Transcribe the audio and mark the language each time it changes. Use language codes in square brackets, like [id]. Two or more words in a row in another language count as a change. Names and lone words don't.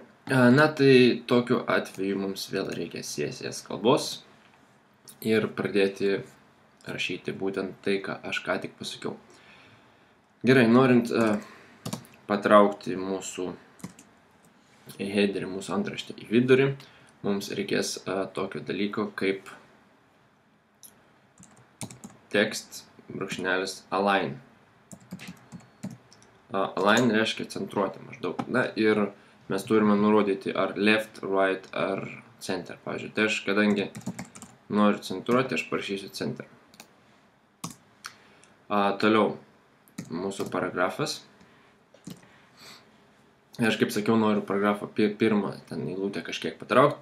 [lt] Na, tai tokiu atveju mums vėl reikia CSS kalbos ir pradėti rašyti būtent tai, ką aš ką tik pasakiau. Gerai, norint patraukti mūsų headerį, mūsų antraštę į vidurį, mums reikės tokio dalyko kaip [en] text _align. [lt] Align reiškia centruoti maždaug. Na ir mes turime nurodyti ar [en] left, right, [lt] ar center. Pavyzdžiui, tai aš, kadangi noriu centruoti, aš parašysiu center. Toliau mūsų paragrafas. Aš kaip sakiau, noriu paragrafą pirmą ten eilutę kažkiek patraukti.